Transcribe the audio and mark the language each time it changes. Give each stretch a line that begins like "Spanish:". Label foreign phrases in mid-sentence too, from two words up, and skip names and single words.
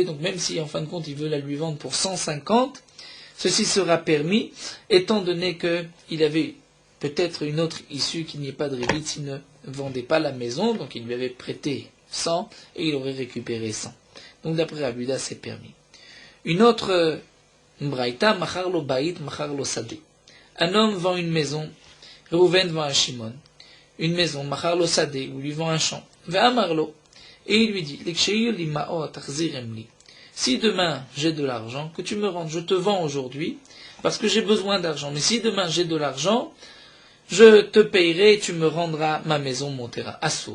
French: Donc même si en fin de compte il veut la lui vendre pour 150, ceci sera permis, étant donné qu'il avait peut-être une autre issue qu'il n'y ait pas de ribit s'il ne vendait pas la maison, donc il lui avait prêté 100 et il aurait récupéré 100. Donc d'après Rabbi Yehuda, c'est permis. Une autre braïta,
Hebrew: מכר לו בית, מכר לו שדה.
French: Un homme vend une maison, Réhouven vend un Shimon, une maison,
Hebrew: מכר לו שדה,
French: où lui vend un champ, ve'amarlo, et il lui dit, si demain j'ai de l'argent, que tu me rendes, je te vends aujourd'hui, parce que j'ai besoin d'argent, mais si demain j'ai de l'argent, je te payerai et tu me rendras ma maison, mon terrain. Assour.